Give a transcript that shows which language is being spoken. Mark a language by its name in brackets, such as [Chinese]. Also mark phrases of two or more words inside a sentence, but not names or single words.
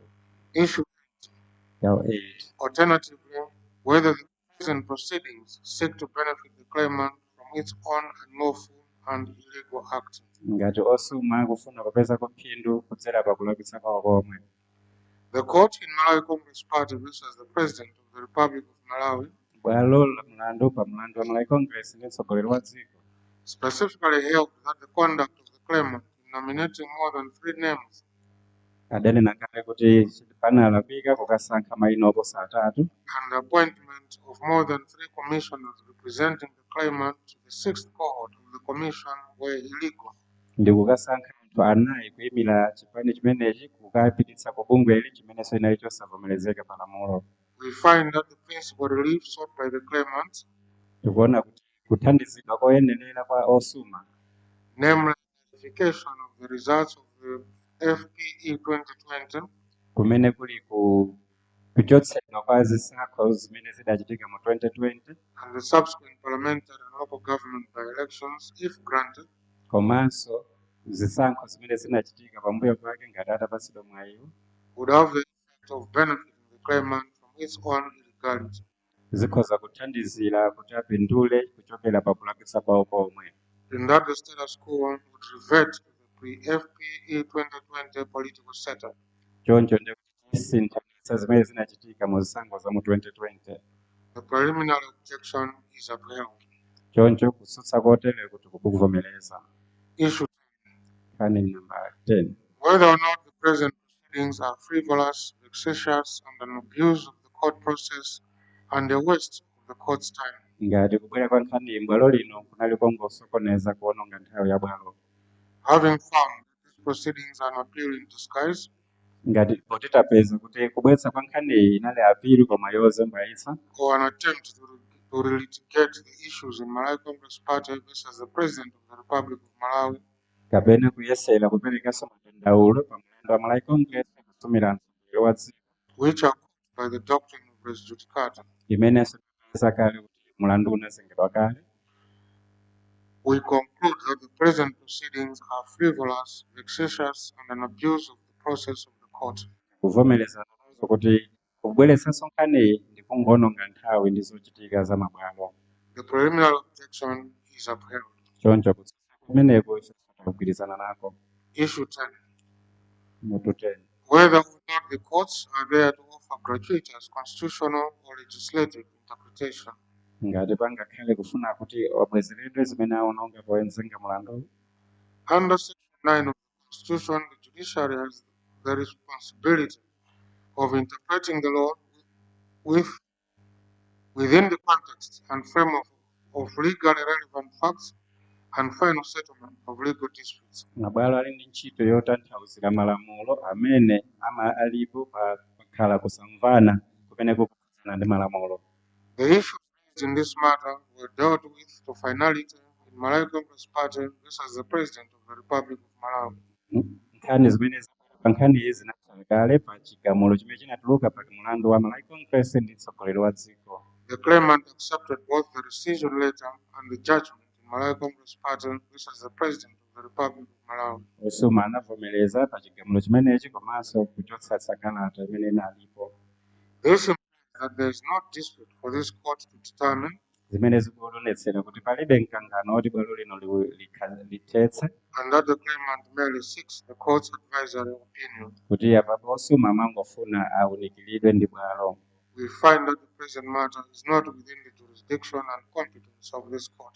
[English] Issue [Nyanja] Yawo 8 [English] alternatively, whether the present proceedings seek to benefit the claimant from its own unlawful and illegal act. [Nyanja] ngati osuma akufuna kupezako phindu kudzera pa kulakwitsa kwawo komwe. [English] The court in Malawi Congress Party versus the President of the Republic of Malawi [Nyanja] Bwalo la mlandu pa mlandu wa Malawi Congress ndi mtsogoleri wa dziko [English] specifically held that the conduct of the claimant in nominating more than 3 names [Nyanja] adanena kale kuti panalakwika kukasankha mayina oposa atatu [English] and the appointment of more than 3 commissioners representing the claimant to the 6th cohort of the commission were illegal. [Nyanja] ndi kukasankha anthu anayi kuyimira chipani chimenechi kukapititsa ku bungweli chimenenso inali chosavomerezeka pa lamulo. [English] We find that the principal relief sought by the claimant, [Nyanja] Tikuona kuti kuthandizidwa koyenerera kwa osuma, [English] namely verification of the results of the FPE 2020 [Nyanja] kumene kuli kuchotsedwa kwa zisankho zimene zidachitika mu 2020 [English] and the subsequent parliamentary and local government by-elections, if granted, [Nyanja] komanso zisankho zimene zinachitika pambuyo pake ngati atapatsidwa mwayiwo, [English] would have the effect of benefiting the claimant from its own illegality. [Nyanja] zikhoza kuthandizira kuti apindule kuchokera pa kulakwitsa kwawo komwe. [English] In that the status quo would revert to the pre-FPE 2020 political setup. [Nyanja] Choncho ndi kusinthanitsa zimene zinachitika mu zisankho za mu 2020. [English] The preliminary objection is upheld. [Nyanja] Choncho kutsutsa kotere kuti kukuvomereza. [English] Issue [Nyanja] Nkhani namba 10 [English] whether or not the present proceedings are frivolous, vexatious, and an abuse of the court process and a waste of the court's time. [Nyanja] ngati kubwera kwa nkhani bwalo lino kunali kongosokoneza kuononga nthawi ya bwalo. [English] Having found that these proceedings are an appeal in disguise, [Nyanja] Ngati potitapeza kuti kubweretsa kwa nkhani iyi inali apiri koma yozembayitsa [English] or an attempt to to relitigate the issues in Malawi Congress Party versus the President of the Republic of Malawi, [Nyanja] kapena kuyesera kuperekanso madandaulo pa mlandu wa Malawi Congress kusumira mtsogoleri wa dziko [English] which are caused by the doctrine of res judicata. [Nyanja] imenenso tapeza kale kuti mlandu unazengedwa kale. [English] We conclude that the present proceedings are frivolous, vexatious, and an abuse of the process of the court. [Nyanja] Kuvomereza nazo kuti kubweretsanso nkhaniyi ndi kungononga nthawi ndi zochitika za mabwalo. [English] The preliminary objection is upheld. [Nyanja] Choncho kutsutsa kumeneko kugwirizana nako. [English] Issue 10. [Nyanja] Mutu 10. [English] Whether or not the courts are there to offer gratuitous constitutional or legislative interpretation. [Nyanja] Ngati pangakhale kufuna kuti wabwezeredwe zimene aononga poyenzenga mlandu. [English] Under Section 9 of the Constitution, the judiciary has the responsibility of interpreting the law within the context and framework of legally relevant facts and final settlement of legal disputes. [Nyanja] Mabwalo ali ndi ntchito yotanthauzira malamulo amene alipo pakhala kusamvana kumene kukhudzana ndi malamulo. [English] The issues raised in this matter were dealt with to finality in Malawi Congress Party versus the President of the Republic of Malawi. [Nyanja] Nkhani zimene pa nkhani izi zinatsala kale pa chigamulo chimene chinatuluka pa mlandu wa Malawi Congress ndi mtsogoleri wa dziko. [English] The claimant accepted both the rescission letter and the judgment in Malawi Congress Party versus the President of the Republic of Malawi. [Nyanja] Osuma anavomereza pa chigamulo chimenechi komanso kuchotsa sakalata imene inalipo. [English] This implies that there is no dispute for this court to determine [Nyanja] zimene zikuonetsera kuti palibe mkangano woti bwalo lino lithetse [English] and that the claimant merely seeks the court's advisory opinion. [Nyanja] kuti apapo osuma amangofuna aunikiridwe ndi bwalo. [English] We find that the present matter is not within the jurisdiction and competence of this court.